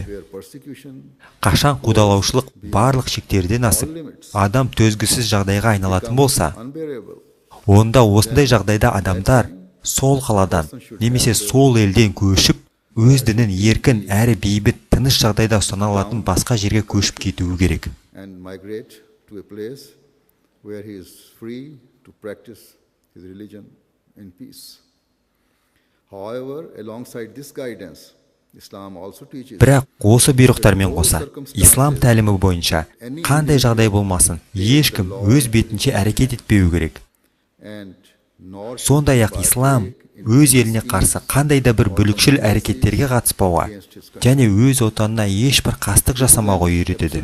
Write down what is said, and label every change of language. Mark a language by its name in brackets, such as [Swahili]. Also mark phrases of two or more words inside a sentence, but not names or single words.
[Kazakh] Қашан қудалаушылық барлық шектерден асып, адам төзгісіз жағдайға айналатын болса, онда осындай жағдайда адамдар сол қаладан немесе сол елден көшіп, өз дінін еркін әрі бейбіт тыныш жағдайда ұстана алатын басқа жерге көшіп кетуі керек. [English] Where he is free to practice his religion in peace. However, alongside this guidance, Islam also teaches. [Kazakh] Бірақ осы бұйрықтармен қоса, ислам тәлімі бойынша қандай жағдай болмасын, ешкім өз бетінше әрекет етпеуі керек. Сондай-ақ ислам өз еліне қарсы қандай да бір бүлікшіл әрекеттерге қатыспауға және өз отанына ешбір қастық жасамауға үйретеді.